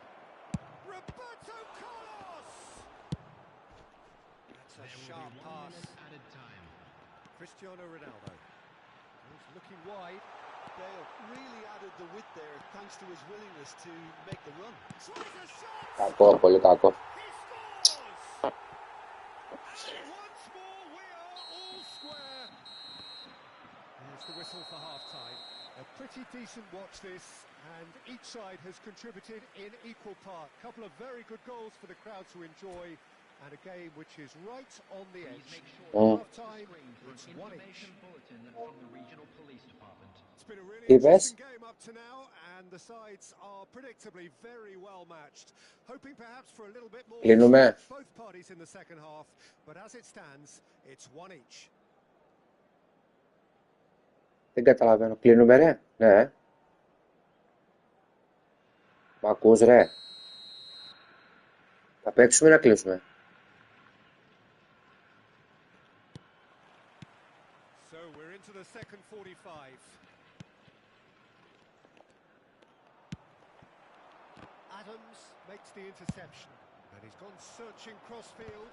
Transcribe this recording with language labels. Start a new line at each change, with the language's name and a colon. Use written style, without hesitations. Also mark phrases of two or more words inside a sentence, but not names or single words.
English: Roberto Carlos! That's a There will sharp be 1 pass. minute added time. Cristiano Ronaldo. He's looking wide. Bale really added the width there thanks to his willingness to make the run. Tries a shot.
Greek: Κακό, πολύ κακό.
English: He scores. And once more we are all square. Here's the whistle for half-time. A pretty decent watch this, and each side has contributed in equal part. Couple of very good goals for the crowd to enjoy, and a game which is right on the edge. Half-time, it's 1-each. It's been a really
Greek: Τι είπες?
English: interesting game up to now, and the sides are predictably very well matched. Hoping perhaps for a little bit more
Greek: Κλείνουμε.
English: both parties in the second half, but as it stands, it's 1-each.
Greek: Δεν καταλαβαίνω. Κλείνουμε, ρε. Ναι. Μ' ακούς, ρε. Θα παίξουμε ή να κλείσουμε?
English: So we're into the second 45. Adams makes the interception, and he's gone searching crossfield.